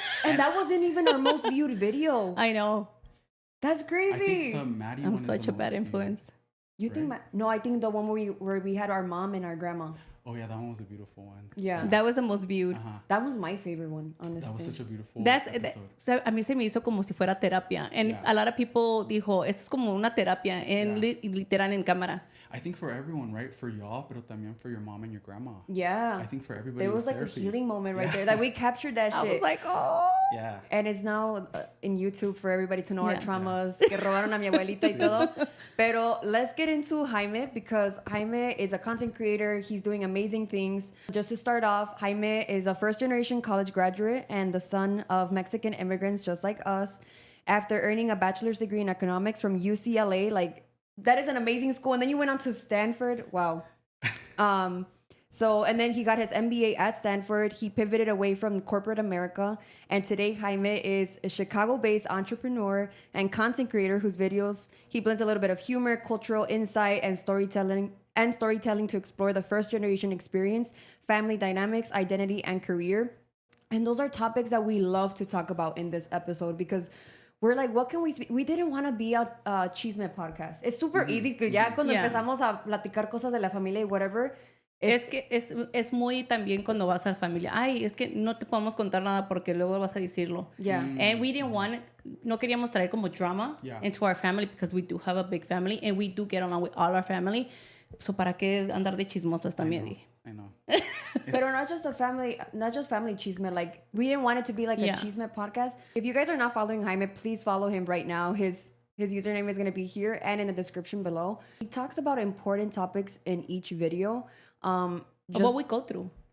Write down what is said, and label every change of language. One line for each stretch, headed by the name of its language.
English: And that wasn't even our most viewed video. I know. That's crazy. I think the Maddie one is the most such a bad influence. You think? No, I think the one where we had our mom and our grandma. Oh yeah, that one was a beautiful one. Yeah, that was the most viewed. That was my favorite one, honestly. That was such a beautiful episode.
Spanish: A mí se me hizo como si fuera terapia.
English: And a lot of people
Spanish: dijo, esto es como una terapia literal en cámara.
English: I think for everyone, right? For y'all,
Spanish: pero también
English: for your mom and your grandma. Yeah. I think for everybody. There was like therapy. A healing moment right there. That we captured that shit. I was like, oh. Yeah. And it's now in YouTube for everybody to know our traumas.
Spanish: Que robaron a mi abuelita y todo. Pero
English: let's get into Jaime because Jaime is a content creator. He's doing amazing things. Just to start off, Jaime is a first-generation college graduate and the son of Mexican immigrants just like us. After earning a bachelor's degree in economics from UCLA, like that is an amazing school. And then you went on to Stanford. Wow. And then he got his MBA at Stanford. He pivoted away from corporate America. And today, Jaime is a Chicago-based entrepreneur and content creator whose videos, he blends a little bit of humor, cultural insight, and storytelling to explore the first-generation experience, family dynamics, identity, and career. And those are topics that we love to talk about in this episode because we're like, what can we speak? We didn't want to be a chisme podcast. It's super easy
Spanish: que ya cuando empezamos a platicar cosas de la familia y whatever. Es que es muy también cuando vas a la familia. Ay, es que no te podemos contar nada porque luego vas a decirlo.
English: Yeah. And we didn't want,
Spanish: no queríamos traer como drama
English: into our family because we do have a big family and we do get along with all our family.
Spanish: So para qué andar de chismosas también.
English: I know. But not just family chisme. Like we didn't want it to be like a chisme podcast. If you guys are not following Jaime, please follow him right now. His username is going to be here and in the description below. He talks about important topics in each video. What we go through.